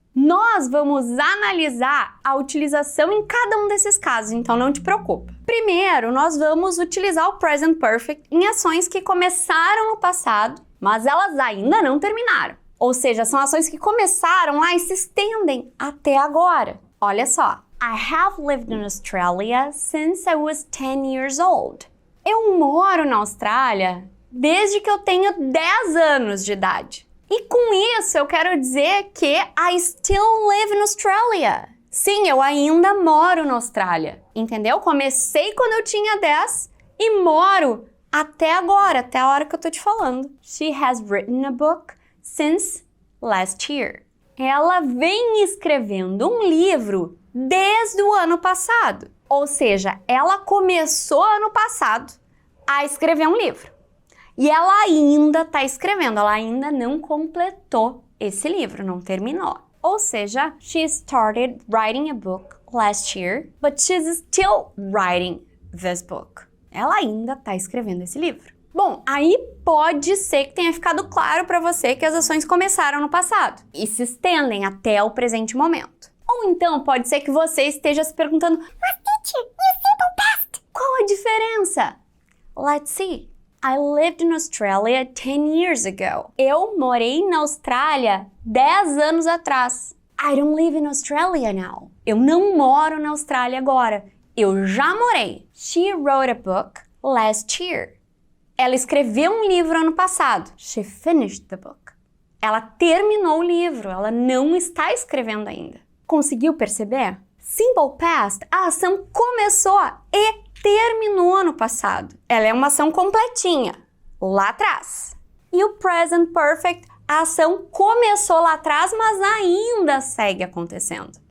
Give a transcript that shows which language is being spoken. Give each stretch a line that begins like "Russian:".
Portuguese: Nós vamos analisar a utilização em cada um desses casos, então não te preocupa. Primeiro, nós vamos utilizar o Present Perfect em ações que começaram no passado, mas elas ainda não terminaram. Ou seja, são ações que começaram lá e se estendem até agora. Olha só.
English: I have lived in Australia since I was 10 years old.
Portuguese: Eu moro na Austrália desde que eu tenho 10 anos de idade. E com isso eu quero dizer que
English: I still live in Australia.
Portuguese: Sim, eu ainda moro na Austrália. Entendeu? Comecei quando eu tinha 10 e moro até agora, até a hora que eu tô te falando.
English: She has written a book since last year.
Portuguese: Ela vem escrevendo um livro desde o ano passado. Ou seja, ela começou ano passado a escrever um livro. E ela ainda está escrevendo, ela ainda não completou esse livro, não terminou. Ou seja,
English: she started writing a book last year, but she's still writing this book.
Portuguese: Ela ainda está escrevendo esse livro. Bom, aí pode ser que tenha ficado claro para você que as ações começaram no passado e se estendem até o presente momento. Ou então pode ser que você esteja se perguntando, mas teacher,
English: you simple past?
Portuguese: Qual a diferença?
English: Let's see. I lived in Australia 10 years ago.
Portuguese: Eu morei na Austrália 10 anos atrás.
English: I don't live in Australia now.
Portuguese: Eu não moro na Austrália agora. Eu já morei.
English: She wrote a book last year.
Portuguese: Ela escreveu um livro ano passado.
English: She finished the book.
Portuguese: Ela terminou o livro, ela não está escrevendo ainda. Conseguiu perceber? Simple Past, a ação começou e terminou no passado. Ela é uma ação completinha, lá atrás. E o Present Perfect, a ação começou lá atrás, mas ainda segue acontecendo.